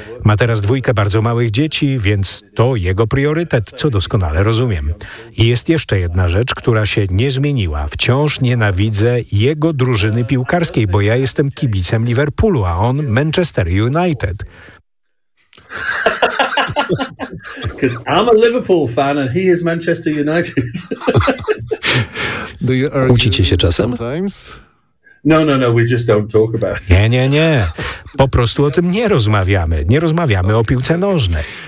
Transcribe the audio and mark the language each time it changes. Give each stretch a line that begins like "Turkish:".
Polish: Ma teraz dwójkę bardzo małych dzieci, więc to jego priorytet, co doskonale rozumiem. I jest jeszcze jedna rzecz, która się nie zmieniła. Wciąż nienawidzę jego drużyny piłkarskiej, bo ja jestem kibicem Liverpoolu, a on Manchester United.
English: Because I'm a Liverpool fan and he is Manchester United.
Polish: Kłócicie się czasem?
English: No, we just don't talk about it.
Polish: Nie. Po prostu o tym nie rozmawiamy. Nie rozmawiamy o piłce nożnej.